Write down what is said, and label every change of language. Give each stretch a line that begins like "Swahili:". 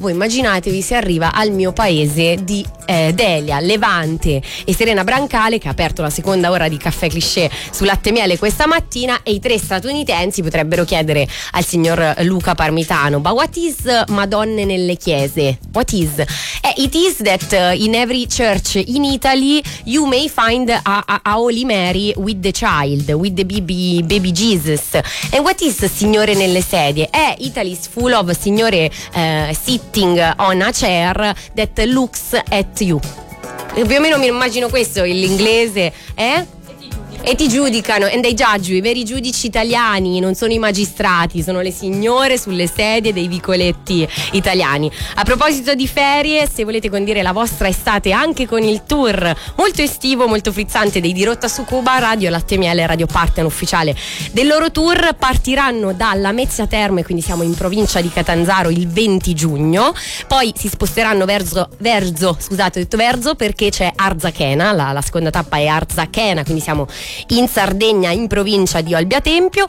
Italian: Voi immaginatevi se arriva al mio paese di Delia Levante e Serena Brancale, che ha aperto la seconda ora di Caffè Cliché su Latte Miele questa mattina, e i tre statunitensi potrebbero chiedere al signor Luca Parmitano:
English: "But what is
Italian: Madonna nelle chiese?
English: What is?" It is that in every church in Italy you may find a Holy Mary with the child, with the baby Jesus. And what is
Italian: Signore nelle sedie?
English: Italy's full of Signore sitting on a chair that looks at you.
Italian: E più o meno mi immagino questo, l'inglese, eh? E ti giudicano,
English: and they judge you.
Italian: I veri giudici italiani non sono i magistrati, sono le signore sulle sedie dei vicoletti italiani. A proposito di ferie, se volete condire la vostra estate anche con il tour molto estivo, molto frizzante dei Di Rotta su Cuba, Radio Latte Miele, Radio Partner ufficiale del loro tour, partiranno dalla Lamezia Terme, quindi siamo in provincia di Catanzaro, il 20 giugno, poi si sposteranno verso perché c'è Arzachena, la seconda tappa è Arzachena, quindi siamo in Sardegna, in provincia di Olbia Tempio.